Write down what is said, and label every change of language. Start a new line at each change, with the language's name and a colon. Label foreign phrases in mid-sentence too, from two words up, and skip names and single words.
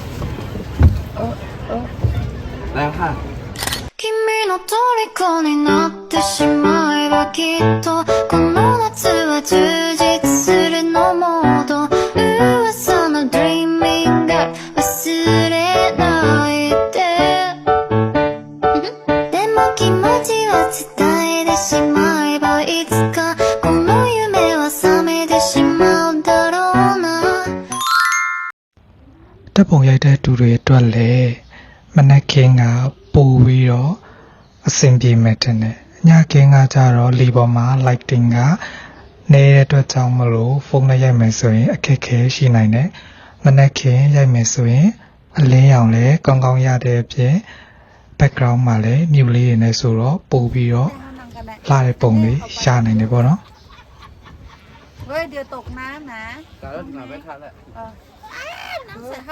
Thai: แล้วค่ะ
Japanese: 君の虜になってしまえばきっとこの夏は充実するのモード噂の Dreaming が忘れないででも気持ちは伝えてしまえばいつかこの夢は覚めてしまうだろうな
Burmese: တပ်ပုံရိုက်တဲ့သူတွေအတွက်လည်းမနက်ခင်းကပို့ပြီးတော့အဆင်ပြေမဲ့တဲ့နဲ့ညခင်းကကြတော့လီပေါ်မှာ lighting ကနေတဲ့အတွက်ကြောင့်မလို့ဖုန်းနဲ့ရိုက်မယ်ဆိုရင်အခက်အခဲရှိနိုင်တယ်မနက်ခင်းရိုက်မယ်ဆိုရင်အလင်းရောင်လည်းကောင်းကောင်းရတဲ့အပြင် background မှာလည်းမြူလေးတွေနဲ့ဆိုတော့ပို့ပြီးတော့လှတဲ့ပုံလေးရနိုင်တယ်ပေါ့နော်
Thai: เว้ยเดี๋ยวตกน้ำนะ แต่แล้วหนาไม่ทันแล้ว น้ำใส่เขา